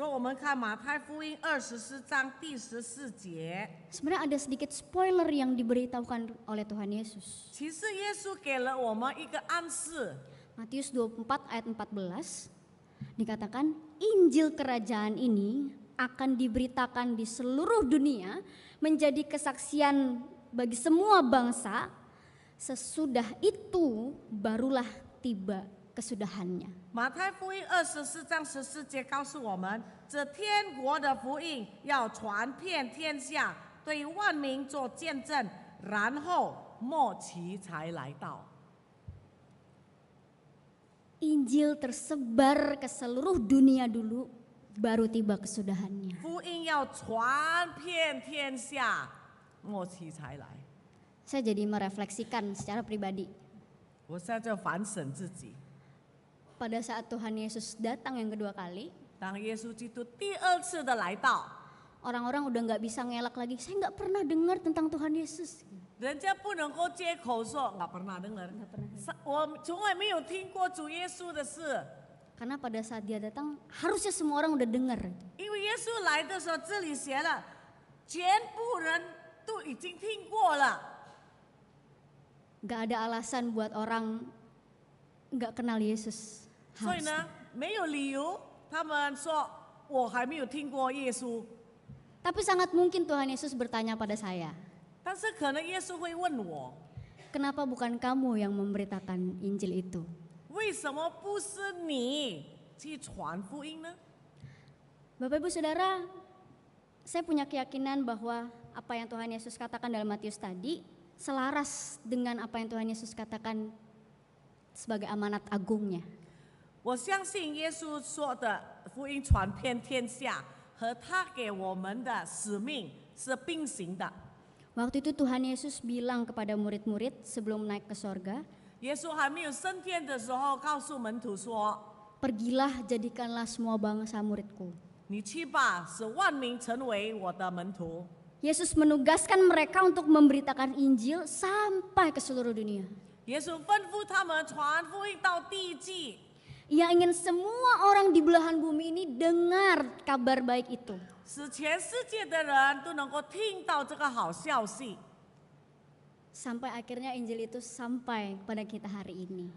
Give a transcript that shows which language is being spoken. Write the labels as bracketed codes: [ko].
[zh] 如果我们看马太福音24章第14节， [id] sebenarnya ada sedikit spoiler yang diberitahukan oleh Tuhan Yesus. [zh] 其实耶稣给了我们一个暗示。 [id] Matius 24 ayat 14 dikatakan Injil kerajaan ini akan diberitakan di seluruh dunia menjadi kesaksian bagi semua bangsa, sesudah itu barulah tiba kesudahannya. [zh] 马太福音24章14节告诉我们，这天国的福音要传遍天下，对万民做见证，然后末期才来到。 [id] Injil tersebar ke seluruh dunia dulu, baru tiba kesudahannya. [zh] 福音要传遍天下，末期才来。 [id] Saya jadi merefleksikan secara pribadi. [zh] 我现在就反省自己， [id] Pada saat Tuhan Yesus datang yang kedua kali, [zh] 当耶稣基督第二次的来到， [id] orang-orang udah nggak bisa ngelak lagi. Saya nggak pernah dengar tentang Tuhan Yesus. [zh] 人家不能够接口说我不拿登人，我从来没有听过主耶稣的事。 [id] Karena pada saat dia datang, harusnya semua orang udah dengar. [zh] 因为耶稣来的时候，这里写了，全部人都已经听过了。 [id] Gak ada alasan buat orang nggak kenal Yesus. [zh] 所以呢，没有理由他们说我还没有听过耶稣。 [id] Tapi sangat mungkin Tuhan Yesus bertanya pada saya, [zh] 但是可能耶稣会问我， [id] kenapa bukan kamu yang memberitakan Injil itu? [zh] 为什么不是你去传福音呢？ [id] Bapak Ibu Saudara, saya punya keyakinan bahwa apa yang Tuhan Yesus katakan dalam Matius tadi selaras dengan apa yang Tuhan Yesus katakan sebagai amanat agungnya. [zh] 我相信耶稣说的福音传遍天下和他给我们的使命是并行的。 [id] Waktu itu Tuhan Yesus bilang kepada murid-murid sebelum naik ke sorga, [zh] 耶稣还没有升天的时候，告诉门徒说 [id] pergilah jadikanlah semua bangsa muridku. [zh] 你去吧，使万民成为我的门徒。 [id] Yesus menugaskan mereka untuk memberitakan Injil sampai ke seluruh dunia. [zh] 耶稣吩咐他们传福音到地极， [id] Ia ingin semua orang di belahan bumi ini dengar kabar baik itu. [zh] 使全世界的人都能够听到这个好消息， [id] Sampai akhirnya Injil itu sampai kepada kita hari ini.